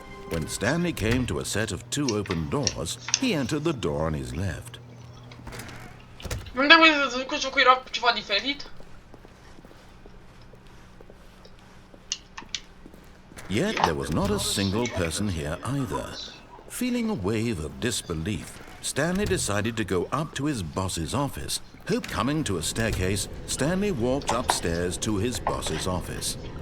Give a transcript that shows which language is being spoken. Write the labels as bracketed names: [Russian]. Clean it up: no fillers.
[English] When Stanley came to a set of 2 open doors, he entered the door on his left. [Romanian] Nu trebuie să zic că jocul era ceva diferit. [English] Yet there was not a single person here either. Feeling a wave of disbelief, Stanley decided to go up to his boss's office. Coming to a staircase, Stanley walked upstairs to his boss's office.